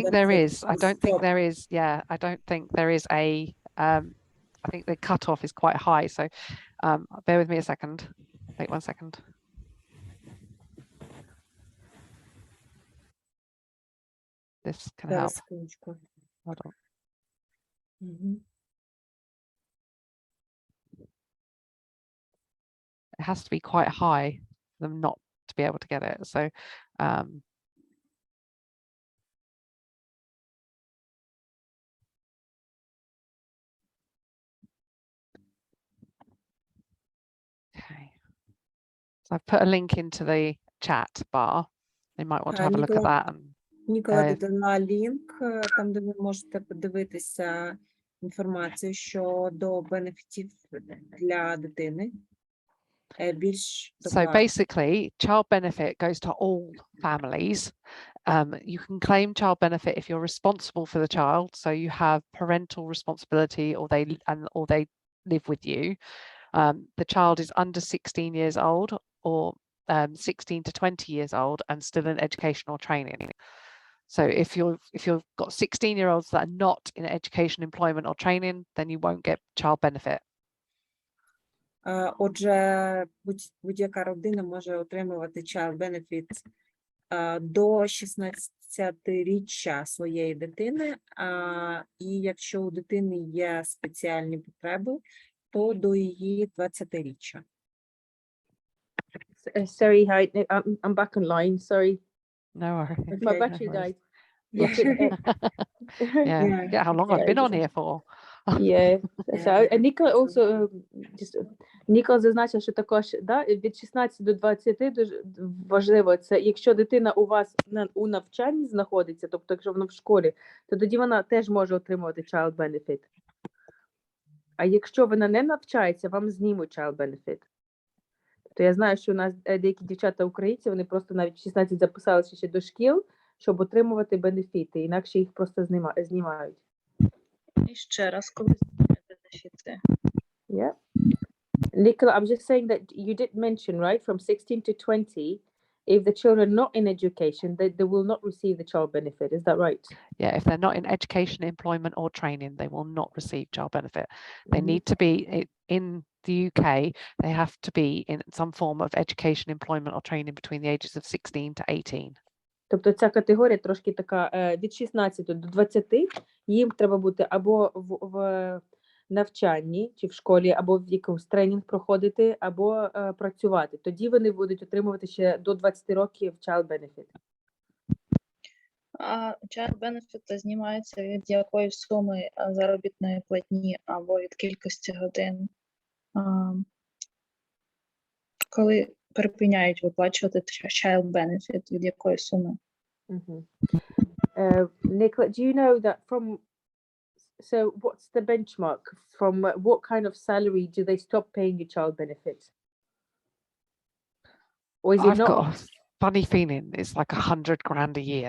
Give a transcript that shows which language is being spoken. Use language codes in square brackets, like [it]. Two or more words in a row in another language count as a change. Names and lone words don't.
[en] think there benefits is. I will don't think stop? there is. Yeah, I don't think there is a. I think the cutoff is quite high. So bear with me a second. Wait 1 second. This can help. [uk] Зараз, секундочку. [en] Hold on. Мгм. It has to be quite high for them not to be able to get it. So okay. So I've put a link into the chat bar. You might want to have a look at that. And [uk] Нікола Е, додала лінк, там, де ви можете подивитися інформацію щодо бенефітів для дитини. Більш so докладно. [en] basically, child benefit goes to all families. You can claim child benefit if you're responsible for the child, so you have parental responsibility, or they live with you. The child is under 16 years old, or 16 to 20 years old, and still in education or training. So if you've got 16-year-olds that are not in education, employment, or training, then you won't get child benefit. [uk] Отже, будь-яка родина може отримувати [en] child benefit [uk] до 16-річчя своєї дитини, і якщо у дитини є спеціальні потреби, то до її 20-річчя. [en] Sorry, hi, I'm back online. Sorry, No worries. my Okay. battery No worries. died. Yeah, Yeah, how long I've been on here for. yeah. So, Yeah. [uk] Nicola also Nicola зазначив, що також від 16 до 20 дуже важливо це, якщо дитина у вас у навчанні знаходиться, тобто якщо вона в школі, то тоді вона теж може отримувати [en] child benefit. [uk] А якщо вона не навчається, вам знімуть [en] child benefit. [uk] То я знаю, що у нас деякі дівчата українці, вони просто навіть в 16 записалися ще до шкіл, щоб отримувати бенефіти, інакше їх просто знімають. І ще раз, коли бенефіти. [en] Yeah. Nicola, I'm just saying that you did mention, right, from 16 to 20, if the children are not in education, they will not receive the child benefit. Is that right? Yeah, if they're not in education, employment, or training, they will not receive child benefit. They need to be in the UK. They have to be in some form of education, employment, or training between the ages of 16 to 18. [uk] Тобто ця категорія трошки така від 16 до 20, їм треба бути або в навчанні, чи в школі, або в якомусь тренінг проходити, або працювати. Тоді вони будуть отримувати ще до 20 років [en] child benefit. [uk] А [en] child benefit [uk] знімається від якої суми заробітної платні або від кількості годин, коли припиняють виплачувати [en] child benefit, [uk] від якої суми? [en] Nicola, do you know that so what's the benchmark? From what kind of salary do they stop paying you child benefit? Or is it I've not? got a funny feeling it's like 100 grand a year.